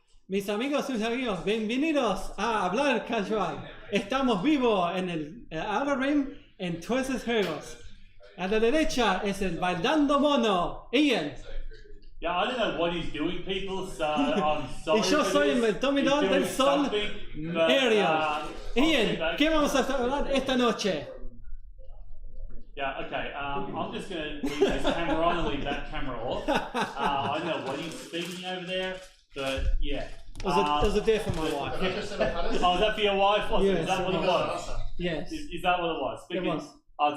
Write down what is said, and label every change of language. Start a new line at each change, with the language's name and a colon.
Spanish: Mis amigos y mis amigos, bienvenidos a Hablar Casual. Estamos vivos en el Outer Rim en todos esos juegos. A la derecha es el Bailando Mono, Ian.
English: Yeah, I don't know what he's doing, people, so I'm sorry.
Spanish: Y yo soy el dominador del sol, Ariel. Ian, ¿qué vamos a hablar esta noche?
English: Yeah, okay, I'm just going to leave this camera on and leave that camera off. I don't know what he's speaking over there, but yeah. It was a day for my wife. Oh, is that for your wife? Yes, is that what it was? Yes. Is that what it was? It was.